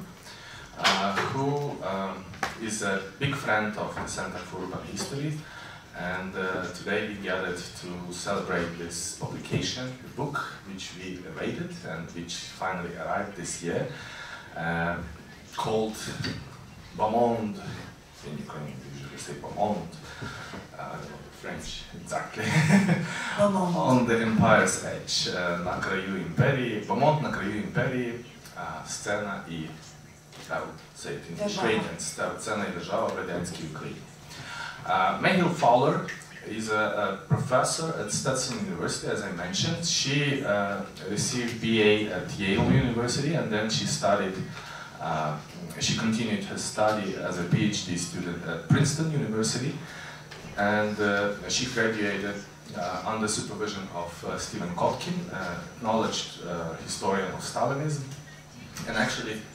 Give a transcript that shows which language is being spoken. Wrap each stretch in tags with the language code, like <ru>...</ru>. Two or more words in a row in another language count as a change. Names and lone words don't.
<en>Who is a big friend of the Center for Urban History, and today we gathered to celebrate this publication, the book which we awaited and which finally arrived this year, called Beau Monde. In Ukrainian we usually say Beau Monde, I don't know the French exactly. On the empire's edge,</en> <uk>на краю імперії, Beau Monde на краю імперії, сцена і</uk> <en>I would say it in Ukrainian,</en> <uk>Stetson і держава в радянській Україні.</uk> <en>Mayhill Fowler is a professor at Stetson University, as I mentioned. She received BA at Yale University, and then she studied, she continued her study as a PhD student at Princeton University, and she graduated under supervision of Stephen Kotkin, a knowledge historian of Stalinism, and actually</en>